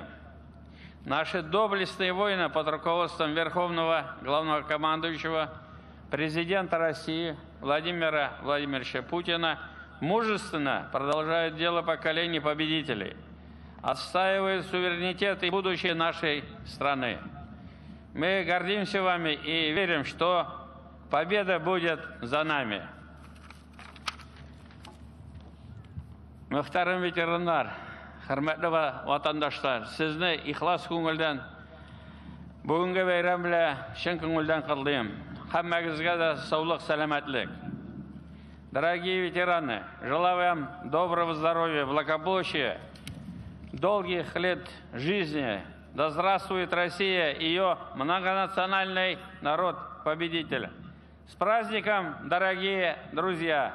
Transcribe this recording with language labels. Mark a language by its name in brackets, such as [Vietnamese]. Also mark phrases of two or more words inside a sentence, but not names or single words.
[Russian] Наши доблестные воины под руководством Верховного Главнокомандующего, президента России Владимира Владимировича Путина мужественно продолжают дело поколений победителей, отстаивают суверенитет и будущее нашей страны. Мы гордимся вами и верим, что победа будет за нами. [Tatar] Мөхтәрәм ветераннар, хөрмәтле ватандашлар, сезне ихлас күңелдән бүгенге бәйрәм белән чын күңелдән котлыйм. Һәммәгезгә дә саулык, сәламәтлек. [Russian] Дорогие ветераны, желаю вам доброго здоровья, благополучия, долгих лет жизни. Да здравствует Россия и ее многонациональный народ-победитель. С праздником, дорогие друзья!